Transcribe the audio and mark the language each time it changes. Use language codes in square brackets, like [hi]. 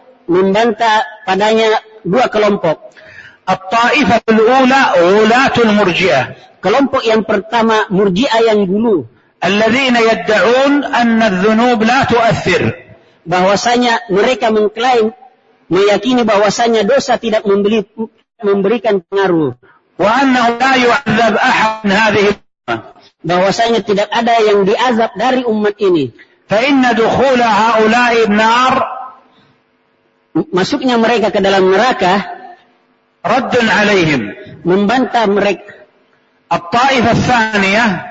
[id] Membantah padanya dua kelompok. [ar] الطائفة الأولى غلاة المرجئة. [id] Kelompok yang pertama murji'ah yang gulu. [ar] الذين يدعون أن الذنوب لا تؤثر. [id] Bahwasanya mereka mengklaim meyakini bahwasanya dosa tidak memberikan pengaruh. [ar] وأنه لا يعذب أحد من هذه الأمة. [id] Bahwasanya tidak ada yang diazab dari umat ini. [ar] فإن دخول هؤلاء النار. [id] Masuknya mereka ke dalam neraka. [ar] Raddun alaihim. [id] Membantah mereka. [ar] At-ta'ifah al-thaniyah.